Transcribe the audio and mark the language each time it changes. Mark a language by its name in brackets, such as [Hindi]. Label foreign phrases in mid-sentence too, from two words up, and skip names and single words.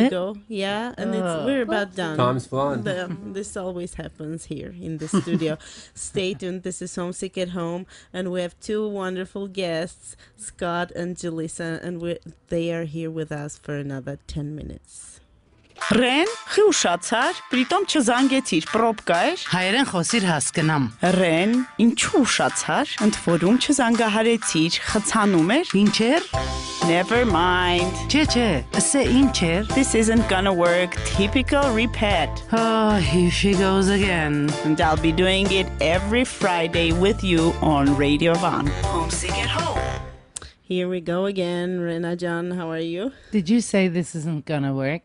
[English] it? go. Yeah, and we're about done. Time's flying. This always happens here in the studio. Stay tuned. This is Homesick at Home, and we have two wonderful guests, Scott and Julissa, and they are here with us for another 10 minutes. [Armenian] Ռեն, խի ուշացար, պրիտոմ չզանգեցիր, պրոպկա էր։ Հայերեն խոսիր հասկնամ։ Ռեն, ինչու ուշացար, ընդ որում չզանգահարեցիր, խցանում էր։ Ինչեր։ [English] Never mind. [Armenian] Չէ, ասե ինչեր։ [English] This isn't gonna work. Typical repeat. Oh, here she goes again. And I'll be doing it every Friday with you on Radio Van. Homesick at Home. Here we go again. Rena Jan, how are you? Did you say this isn't gonna work?